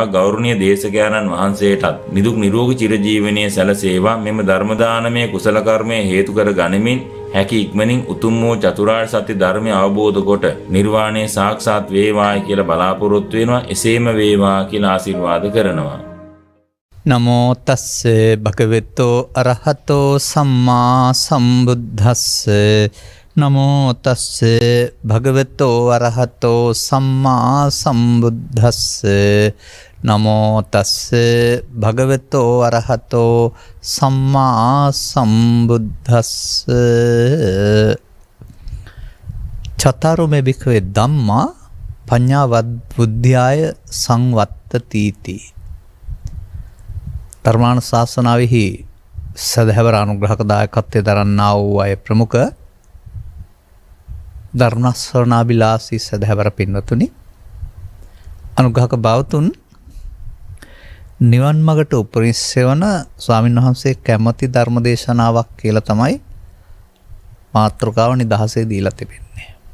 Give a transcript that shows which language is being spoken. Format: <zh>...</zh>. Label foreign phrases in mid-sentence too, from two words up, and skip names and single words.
<si>ගෞරවනීය දේශකයන්න් වහන්සේටත් නිදුක් නිරෝගී චිරජීවනයේ සැලසේවා. මෙම ධර්ම දානමය කුසල කර්මය හේතු කර ගනිමින් හැකි ඉක්මනින් උතුම් වූ චතුරාර්ය සත්‍ය ධර්මය අවබෝධ කොට නිර්වාණය සාක්ෂාත් වේවායි කියලා බලාපොරොත්තු වෙනවා. එසේම වේවා කියලා ආශිර්වාද කරනවා.</si> <pi>නමෝ තස්ස භගවතෝ අරහතෝ සම්මා සම්බුද්දස්ස. නමෝ තස්ස භගවතෝ අරහතෝ සම්මා සම්බුද්දස්ස. නමෝ තස්ස භගවතෝ අරහතෝ සම්මා සම්බුද්දස්ස. චතරෝ මේ භික්ඛවේ ධම්මා පඤ්ඤාවත් බුද්ධාය සංවත්තතිති.</pi> <si>ධර්මානුශාසනාවෙහි සදහැවර අනුග්‍රහක දායකත්වයේ දරන්නා වූ අය ප්‍රමුඛ ධර්මශ්‍රවණාබිලාසී සදහැවර පින්වතුනි, අනුග්‍රහක භාවතුන්, නිවන් මගට උපරිම සෙවන ස්වාමීන් වහන්සේ කැමති ධර්මදේශනාවක් කියලා තමයි මාතෘකාව නිදහසේ දීලා තිබෙන්නේ.</si>